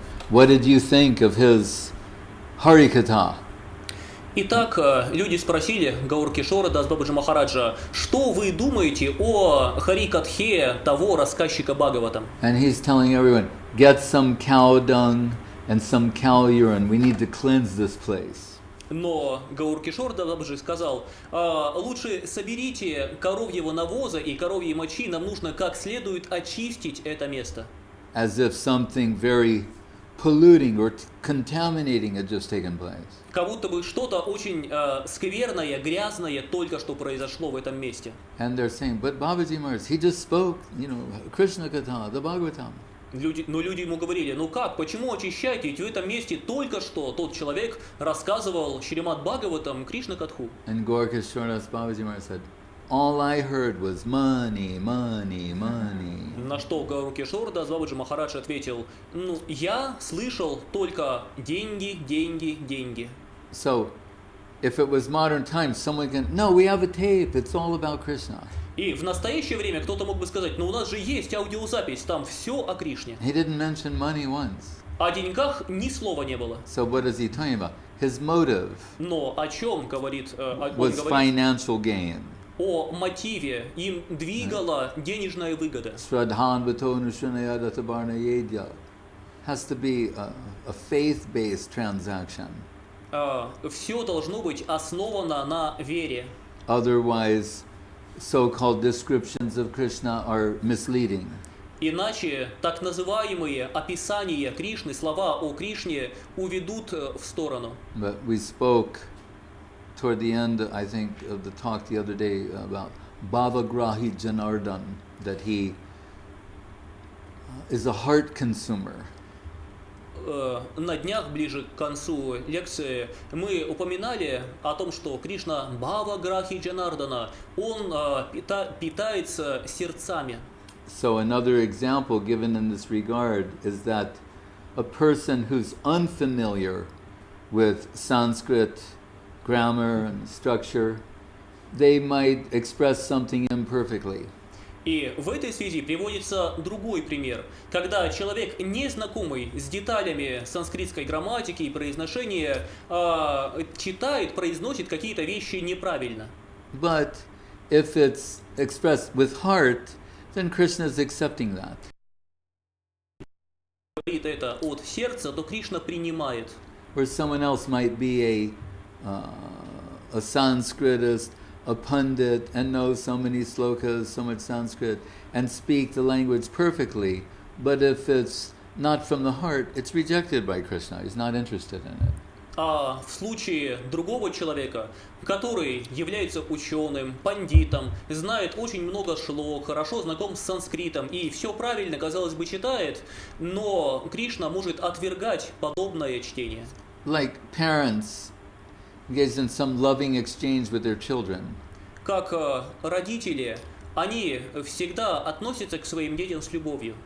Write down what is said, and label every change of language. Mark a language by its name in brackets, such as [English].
[English] What did you think of his Harikatha? [Russian] Итак, люди спросили Гаур-Кишора Дас Бабаджи Махараджа, что вы думаете о Харикатхе того рассказчика Бхагаватам? [English] And he's telling everyone, get some cow dung and some cow urine. We need to cleanse this place. [Russian] Но Гаур-Кишор Дас Бабаджи сказал, лучше соберите коровьего навоза и коровьей мочи, нам нужно как следует очистить это место. [English] As if something very polluting or contaminating had just taken place. [Russian] Как будто бы что-то очень скверное, грязное только что произошло в этом месте. [English] And they're saying, but Babaji Maharaj, he just spoke, Krishna Katha, the Bhagavatam. [Russian] Но люди ему говорили, ну как, почему очищаете? Ведь в этом месте только что тот человек рассказывал Шримад Бхагаватам Кришна Катху. [English] And Gaur-Kishoredas Babaji Maharaj said, all I heard was money, money, money. [Russian] На что Гаур-Кишор Дас Бабаджи Махарадж ответил, ну, я слышал только деньги, деньги, деньги. [English] So, if it was modern times, someone can, no, we have a tape, it's all about Krishna. [Russian] И в настоящее время кто-то мог бы сказать, ну у нас же есть аудиозапись, там все о Кришне. [English] He didn't mention money once. [Russian] О деньгах ни слова не было. [English] So what is he talking about? His motive [Russian] Но о чем говорит, он [English] was [Russian] говорит? [English] financial gain. [Russian] О мотиве, им двигала денежная выгода. [Sanskrit] Shraddhan Vato Nushanaya Databarna Yedya [English] has to be a faith-based transaction. [Russian] Все должно быть основано на вере. [English] Otherwise, so-called descriptions of Krishna are misleading. [Russian] Иначе так называемые описания Кришны, слова о Кришне уведут в сторону. [English] But we spoke toward the end, I think, of the talk the other day about Bhavagrahi Janardan, that he is a heart consumer. [Russian] На днях, ближе к концу лекции, мы упоминали о том, что Кришна Бхаваграхи Джанардана, он питается сердцами. [English] So another example given in this regard is that a person who's unfamiliar with Sanskrit grammar and structure, they might express something imperfectly. [Russian] И в этой связи приводится другой пример, когда человек, не знакомый с деталями санскритской грамматики и произношения, читает, произносит какие-то вещи неправильно. [English] But if it's expressed with heart, then Krishna is accepting that. [Russian] Говорит это от сердца, то Кришна принимает. [English] Or someone else might be a Sanskritist, a pundit, and know so many slokas, so much Sanskrit, and speak the language perfectly, but if it's not from the heart, it's rejected by Krishna. He's not interested in it. [Russian] А в случае другого человека, который является ученым, пандитом, знает очень много шлок, хорошо знаком с санскритом и все правильно, казалось бы, читает, но Кришна может отвергать подобное чтение. [English] Like parents engaged in some loving exchange with their children. [Russian] Как родители они всегда относятся к своим детям с любовью.